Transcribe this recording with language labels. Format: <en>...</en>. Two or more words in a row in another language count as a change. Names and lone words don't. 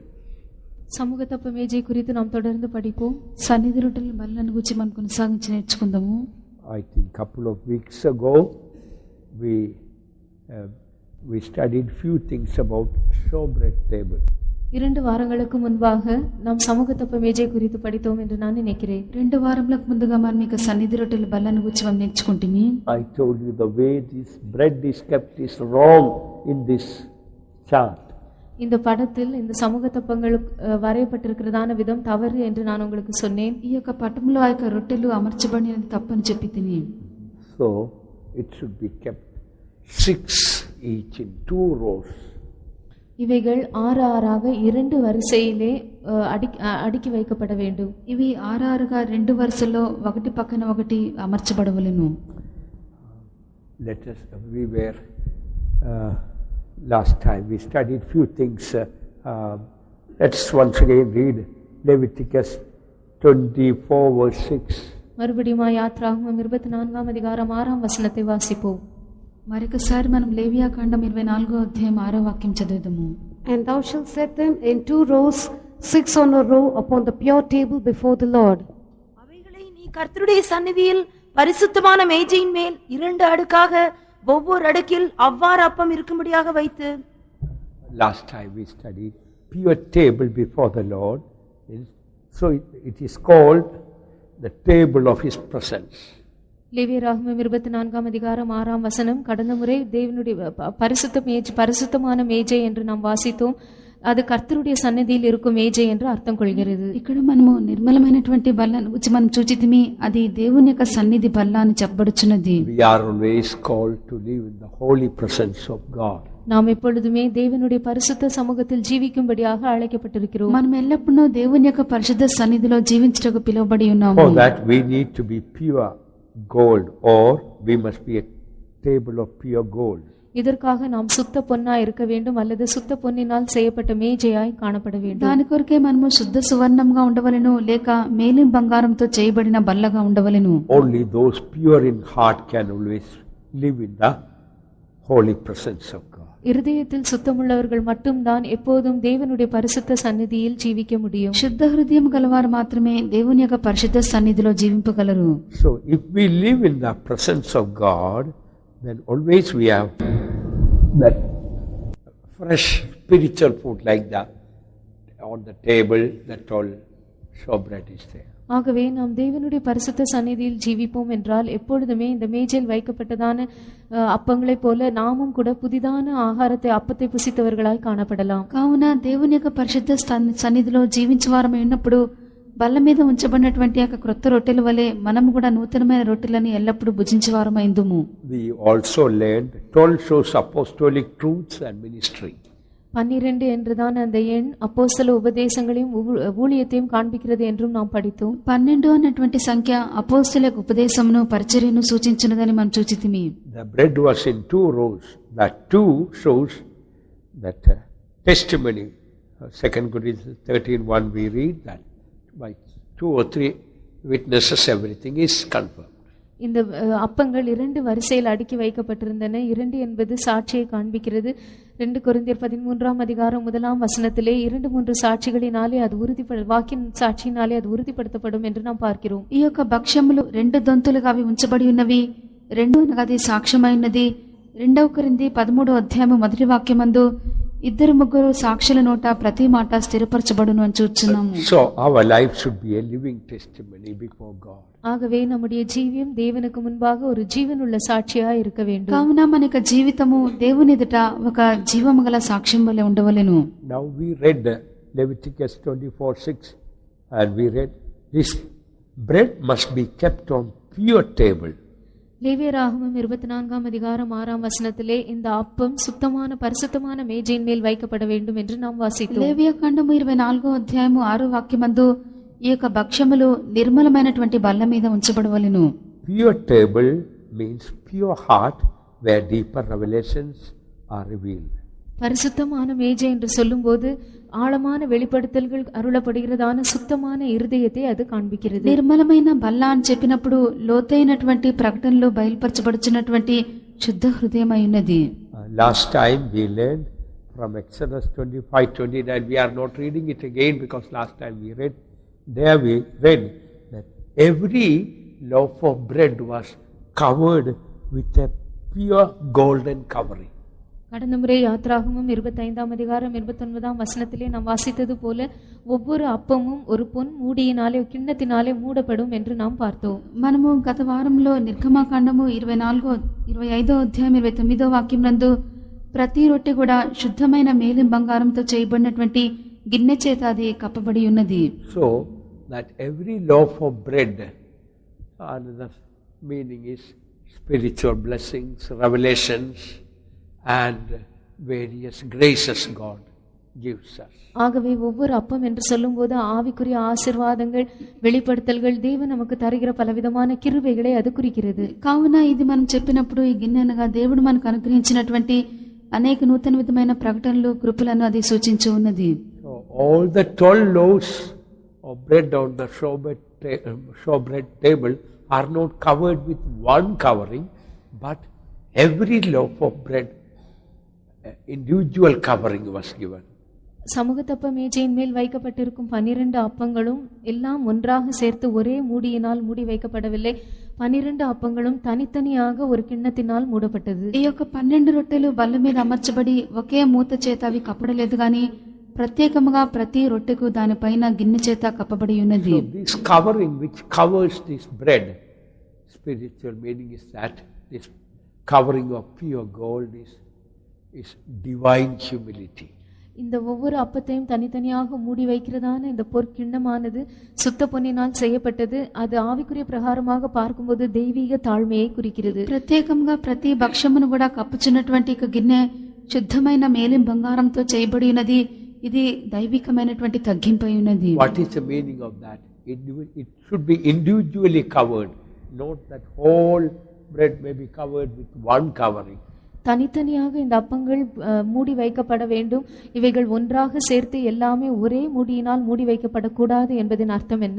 <ta>சமுகத்தப்ப மேஜை గురించి நாம் தொடர்ந்து படிப்போம்.</ta> <te>సన్నిధి రొట్టెల బల్లను గురించి మనం కొనసాగించి నేర్చుకుందాము.</te> <en>I think couple of weeks ago we studied few things about showbread table.</en> <ta>2 வாரங்களுக்கு முன்பாக நாம் சமுகத்தப்ப மேஜை குறித்து படித்தோம் என்று நான் நினைக்கிறேன்.</ta> <te>2 వారములకు ముందుగా మనం ఇక సన్నిధి రొట్టెల బల్లను గురించి మనం నేర్చుకుంటుని.</te> <en>I told you the way this bread is kept is wrong in this chart.</en> <ta>இந்த படத்தில் இந்த சமுகத்தப்பங்கள் வரையப்பட்டிருக்கிறதான விதம் தவறு என்று நான் உங்களுக்கு சொன்னேன்.</ta> <te>ఈ యొక్క పటంలో ఆ యొక్క రొట్టెలు అమర్చబడినది తప్పని చెప్పి తిని.</te> <en>So it should be kept 6 each in 2 rows.</en> <ta>இவைகள் 6 ஆறாக 2 வரிசையிலே அடுக்கி வைக்கப்பட வேண்டும்.</ta> <te>ఇవి 6 6గా 2 వరుసల్లో ఒకటి పక్కన ఒకటి అమర్చబడవలెను.</te> <en>Let us we were last time we studied few things. Let's once again read Leviticus 24 verse 6.</en> <ta>மறுபடியும் யாத்ராகமம் 24ஆம் அதிகாரம் 6ஆம் வசனத்தை வாசிப்போம்.</ta> <te>మరొకసారి మనం లేవియాకాండం 24వ అధ్యాయం 6వ వాక్యం చదువుదాము.</te> <en>And thou shalt set them in 2 rows, 6 on a row upon the pure table before the Lord.</en> <ta>அவைகளை நீ கர்த்தருடைய சந்நிதியில் பரிசுத்தமான மேஜையின் மேல் 2 அடுக்காக ஒவ்வொரு அடுக்கில் அவ்வாறு அப்பம் இருக்கும்படியாக வைத்து.</ta> <en>Last time we studied pure table before the Lord. So it is called the table of his presence.</en> <ta>லேவியராகமம் 24ஆம் அதிகாரம் 6ஆம் வசனம். கடந்த முறை தேவனுடைய பரிசுத்தமான மேஜை என்று நாம் வாசித்தோம். அது கர்த்தருடைய సన్నిధిயில் இருக்கும் మేజై என்று அர்த்தம் கொள்கிறது.</ta> <te>ఇక్కడ మనము నిర్మలమైనటువంటి బల్లను గురించి మనం చూచితిమి. అది దేవుని యొక్క సన్నిధి బల్ల అని చెప్పబడుచున్నది.</te> <en>We are always called to live in the holy presence of God.</en> <ta>நாம் எப்பொழுதுமே தேவனுடைய பரிசுத்த சமூகத்தில் ஜீவிக்கும்படியாக அழைக்கப்பட்டிருக்கிறோம்.</ta> <te>మనం ఎల్లప్పుడూ దేవుని యొక్క పరిశుద్ధ సన్నిధిలో జీవించుటకు పిలువబడి ఉన్నాము.</te> <en>For that we need to be pure gold, or we must be a table of pure gold.</en> <ta>இதற்காக நாம் சுத்த பொன்னாய் இருக்க வேண்டும் அல்லது சுத்த பொன்னினால் செய்யப்பட்ட மேஜையாய் காணப்பட வேண்டும்.</ta> <te>దాని కొరకే మనము శుద్ధ సువర్ణంగా ఉండవలెను లేక మేలిం బంగారంతో చేయబడిన బల్లగా ఉండవలెను.</te> <en>Only those pure in heart can always live in the holy presence of God.</en> <ta>இருதயத்தில் சுத்தமுள்ளவர்கள் மட்டும்தான் எப்போதும் தேவனுடைய பரிசுத்த சந்நிதியில் ஜீவிக்க முடியும்.</ta> <te>శుద్ధ హృదయం గలవారు మాత్రమే దేవుని యొక్క పరిశుద్ధ సన్నిధిలో జీవింపగలరు.</te> <en>So if we live in the presence of God, then always we have that fresh spiritual food like that on the table, that all showbread is there.</en> <ta>ஆகவே நாம் தேவனுடைய பரிசுத்த சந்நிதியில் ஜீவிப்போம் என்றால் எப்பொழுதுமே இந்த மேஜையில் வைக்கப்பட்டதான அப்பங்களைப் போல நாமும் கூட புதிதான ஆகாரத்தை அப்பத்தை புசித்தவர்களாய் காணப்படலாம்.</ta> <te>కావున దేవుని యొక్క పరిశుద్ధ సన్నిధిలో జీవించేవారమై ఉన్నప్పుడు బల్ల మీద ఉంచబడినటువంటి యొక్క క్రొత్త రొట్టెల వలె మనము కూడా నూతనమైన రొట్టెలను ఎల్లప్పుడూ భుజించేవారమైందుము.</te> <en>We also learned 12 shows apostolic truths and ministry.</en> <ta>12 என்றுதான் அந்த எண் அப்போஸ்தல உபதேசங்களையும் ஊழியத்தையும் காண்பிக்கிறது என்றும் நாம் படித்தோம்.</ta> <te>12 అన్నటువంటి సంఖ్య అపోస్తలుల ఉపదేశమును పరిచర్యను సూచించినదని మనం చూచితిమి.</te> <en>The bread was in 2 rows. That 2 shows that testimony. 2 Corinthians 13:1 we read that by 2 or 3 witnesses everything is confirmed.</en> <ta>இந்த அப்பங்கள் 2 வரிசையில் அடுக்கி வைக்கப்பட்டிருந்தன. 2 என்பது சாட்சியை காண்பிக்கிறது. 2 கொரிந்தியர் 13ஆம் அதிகாரம் 1ஆம் வசனத்திலே 2-3 சாட்சிகளினாலே அது வாக்கின் சாட்சியினாலே அது உறுதிப்படுத்தப்படும் என்று நாம் பார்க்கிறோம்.</ta> <te>ఈ యొక్క భక్ష్యములు 2 దొంతులుగా అవి ఉంచబడి ఉన్నవి. 2 అనగా అది సాక్ష్యమైనది. 2 కొరింథీ 13వ అధ్యాయము 1వ వాక్యమందు 2-3 సాక్షుల నోట ప్రతి మాట స్థిరపరచబడును అని చూస్తున్నాము.</te> <en>So our life should be a living testimony before God.</en> <ta>ஆகவே நம்முடைய ஜீவியம் தேவனுக்கு முன்பாக ஒரு ஜீவனுள்ள சாட்சியா இருக்க வேண்டும்.</ta> <te>కావున మన యొక్క జీవితము దేవుని ఎదుట ఒక జీవము గల సాక్ష్యం వలె ఉండవలెను.</te> <en>Now we read Leviticus 24:6 and we read this bread must be kept on pure table.</en> <ta>லேவியராகமம் 24ஆம் அதிகாரம் 6ஆம் வசனத்திலே இந்த அப்பம் சுத்தமான பரிசுத்தமான மேஜையின் மேல் வைக்கப்பட வேண்டும் என்று நாம் வாசித்தோம்.</ta> <te>లేవియాకాండము 24వ అధ్యాయము 6వ వాక్యమందు ఈ యొక్క భక్ష్యములు నిర్మలమైనటువంటి బల్ల మీద ఉంచబడవలెను.</te> <en>Pure table means pure heart where deeper revelations are revealed.</en> <ta>பரிசுத்தமான மேஜை என்று சொல்லும்போது ஆழமான வெளிப்படுத்தல்கள் అరుளப்படுகிறதான సుత్తமான இருதయத்தை அது కాண்பிக்கிறது.</ta> <te>నిర్మలమైన బల్ల అని చెప్పినప్పుడు లోతైనటువంటి ప్రకటనలు బయలుపరచబడుచున్నటువంటి శుద్ధ హృదయమై ఉన్నది.</te> <en>Last time we learned from Exodus 25:29. We are not reading it again because last time we read. There we read that every loaf of bread was covered with a pure golden covering.</en> <ta>கடந்த முறை யாத்ராகமம் 25ஆம் அதிகாரம் 29ஆம் வசனத்திலே நாம் வாசித்தது போல ஒவ்வொரு அப்பமும் ஒரு பொன் மூடியினாலே கிண்ணத்தினாலே மூடப்படும் என்று நாம் பார்த்தோம்.</ta> <te>మనము గత వారంలో నిర్గమాకాండము 25వ అధ్యాయం 29వ వాక్యం నందు ప్రతి రొట్టె కూడా శుద్ధమైన మేలిం బంగారంతో చేయబడినటువంటి గిన్నె చేత అది కప్పబడి ఉన్నది.</te> <en>So that every loaf of bread, another meaning is spiritual blessings, revelations and various graces God gives us.</en> <ta>ஆகவே ஒவ்வொரு அப்பம் என்று சொல்லும்போது ஆவிக்குரிய ஆசீர்வாதங்கள் வெளிப்படுத்தல்கள் தேவன் நமக்கு தருகிற பலவிதமான கிருபைகளை அது குறிக்கிறது.</ta> <te>కావున ఇది మనం చెప్పినప్పుడు ఈ గిన్నె అనగా దేవుడు మనకు అనుగ్రహించినటువంటి అనేక నూతన విధమైన ప్రకటనలు కృపలను అది సూచించి ఉన్నది.</te> <en>So all the 12 loaves of bread on the showbread table are not covered with one covering, but every loaf of bread individual covering was given.</en> <ta>சமூகத்தப்ப மேஜையின் மேல் வைக்கப்பட்டிருக்கும் 12 அப்பங்களும் எல்லாம் ஒன்றாக சேர்த்து ஒரே மூடியினால் மூடி வைக்கப்படவில்லை. 12 அப்பங்களும் தனித்தனியாக ஒரு கிண்ணத்தினால் மூடப்பட்டது.</ta> <te>ఈ యొక్క 12 రొట్టెలు బల్ల మీద అమర్చబడి ఒకే మూత చేత అవి కప్పడలేదు గాని ప్రత్యేకముగా ప్రతి రొట్టెకు దానిపైన గిన్నె చేత కప్పబడి ఉన్నది.</te> <en>So this covering which covers this bread, spiritual meaning is that this covering of pure gold is divine humility.</en> <ta>இந்த ஒவ்வொரு அப்பத்தையும் தனித்தனியாக மூடி வைக்கிறதான இந்த பொற்கிண்ணமானது சுத்த பொன்னினால் செய்யப்பட்டது. அது ஆவிக்குரிய பிரகாரமாக பார்க்கும்போது தெய்வீக தாழ்மையை குறிக்கிறது.</ta> <te>ప్రత్యేకంగా ప్రతి భక్ష్యమును కూడా కప్పుచున్నటువంటి గిన్నె శుద్ధమైన మేలిం బంగారంతో చేయబడి ఉన్నది. ఇది దైవికమైనటువంటి తగ్గింపై ఉన్నది.</te> <en>What is the meaning of that? It should be individually covered. Note that whole bread may be covered with one covering.</en> <ta>தனித்தனியாக இந்த அப்பங்கள் மூடி வைக்கப்பட வேண்டும். இவைகள் ஒன்றாக சேர்த்து எல்லாமே ஒரே மூடியினால் மூடி வைக்கப்படக்கூடாது என்பதின் அர்த்தம் என்ன?</ta>